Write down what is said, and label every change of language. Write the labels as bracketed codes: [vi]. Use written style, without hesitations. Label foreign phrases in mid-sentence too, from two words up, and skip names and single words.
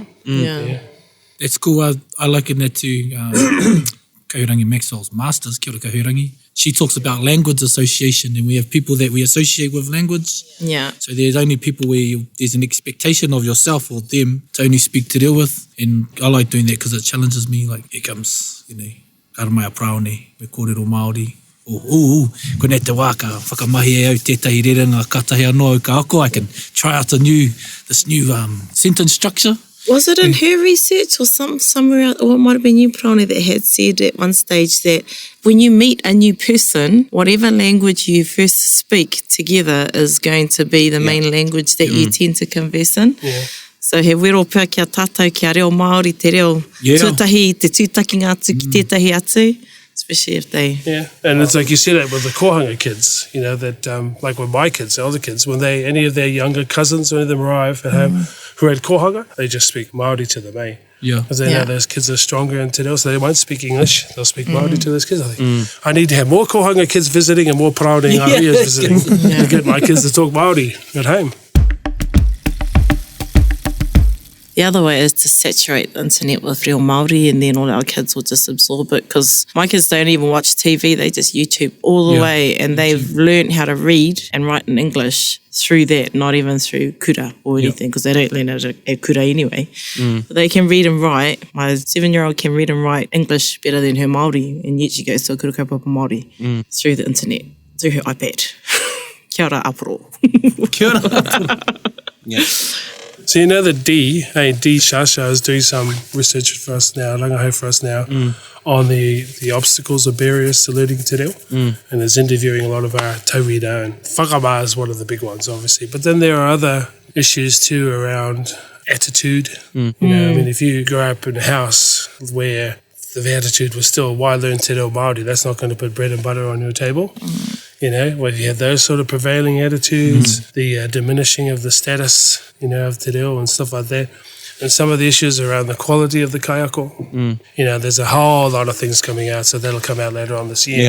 [en] Yeah. It's cool. I liken that to Kahurangi Maxwell's Masters, [mi] Kia ora Kahurangi. [en] She talks about language association, and we have people that we associate with language. Yeah. So there's only people where there's an expectation of yourself or them to only speak [mi] te reo [en] with. And I like doing that because it challenges me. Like, here comes, [mi] karamai a praone, me kōrero Māori. Ko nei te wā ka whakamahi e au tētahi rerenga katahi anō au ka ako. [en] I can try out this new sentence structure. Was it in her research or somewhere else, or it might have been you, Praone, that had said at one stage that when you meet a new person, whatever language you first speak together is going to be the main language that you tend to converse in. Yeah. [mi] So he wero pia kia tātou kia reo Māori, te reo tūtahi, te tūtakinga atu ki tētahi atu, [en] especially if they... Yeah, and it's like you said it with the kohanga kids, that like with my kids, the older kids, when any of their younger cousins, when any of them arrive at home who had kohanga, they just speak Māori to them, eh? Yeah. Because they know those kids are stronger in [mi] te reo, [en] so they won't speak English, they'll speak Māori to those kids. I think, I need to have more kohanga kids visiting and more Paraone and Ngahuias visiting to get my kids to talk Māori at home. The other way is to saturate the internet with real Māori, and then all our kids will just absorb it, because my kids don't even watch TV, they just YouTube all the way, and they've learned how to read and write in English through that, not even through kura or anything, because they don't learn how to add kura anyway. But they can read and write. My 7-year-old can read and write English better than her Māori, and yet she goes to a [mi] kura kaupapa Māori [en] through the internet, through her iPad. [mi] Kia ora aparo. Kia ora aparo. [en] Yeah. So the D Shasha is doing some research for us now, rangahau for us now, on the obstacles or barriers to learning te reo, and is interviewing a lot of our tauira, and whakama is one of the big ones, obviously. But then there are other issues too around attitude. I mean, if you grow up in a house where the attitude was still, why learn [mi] te reo Māori? [en] That's not going to put bread and butter on your table. where you had those sort of prevailing attitudes, the diminishing of the status, of [mi] Te Reo [en] and stuff like that. And some of the issues around the quality of the kaiako. There's a whole lot of things coming out, so that'll come out later on this year.